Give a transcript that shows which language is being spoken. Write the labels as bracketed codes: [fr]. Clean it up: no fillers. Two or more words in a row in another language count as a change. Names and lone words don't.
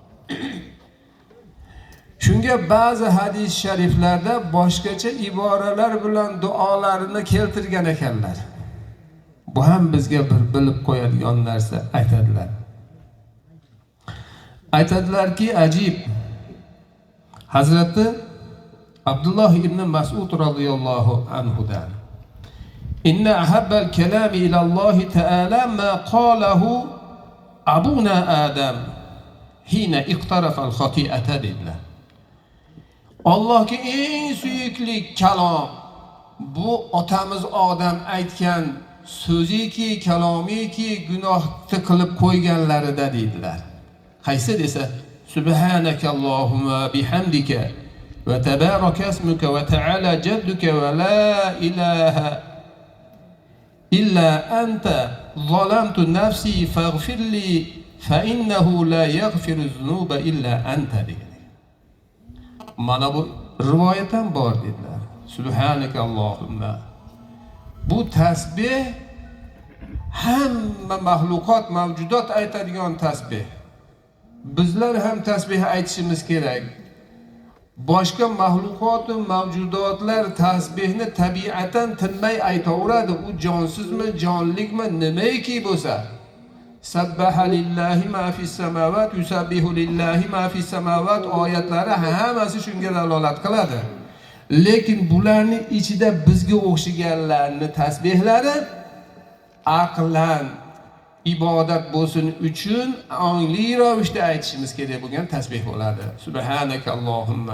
[uz] Shunga ba'zi hadis shariflarda boshqacha iboralar bilan duolarini keltirgan ekanlar. Bu ham bizga bir bilib qo'yadigan narsa aytadilar. Aytadilarki, ajib. Hazrati Abdullah ibn Mas'ud radhiyallohu anhudan: [ar] إن أحب الكلام إلى الله تعالى ما قاله أبونا آدم حين اقترف الخطيئة dedilar. [uz] Allohga eng suyukli kalom bu otamiz Odam aytgan so'ziki, kalomiki gunohni qilib qo'yganlarida dedilar. Qaysi desa, [ar] سبحانك اللهم وبحمدك وتبارك اسمك وتعالى جدك ولا إله إلا أنت ظلمت نفسي فاغفر لي فإنه لا يغفر الذنوب إلا أنت. [uz] Mana bu rivoyat ham bor dedilar. [ar] سبحانك اللهم. [uz] Bu tasbih hamma mahluqot, mavjudot aytadigan tasbih. Bizlar ham tasbih aytishimiz kerak. Boshqa mahluqot va mavjudotlar tasbihni tabiatan tinmay aytaveradi. U jonsizmi, jonlikmi, nimaiki bo'lsa. [ar] سبح لله ما في السماوات يسبح لله ما في السماوات [uz] oyatlari hammasi shunga dalolat qiladi. Lekin bularning ichida bizga o'xshaganlarni tasbihlari aqlan ibodat bo'lsin uchun ongli ravishda aytishimiz kerak bo'lgan tasbih bo'ladi. [ar] سبحانك اللهم.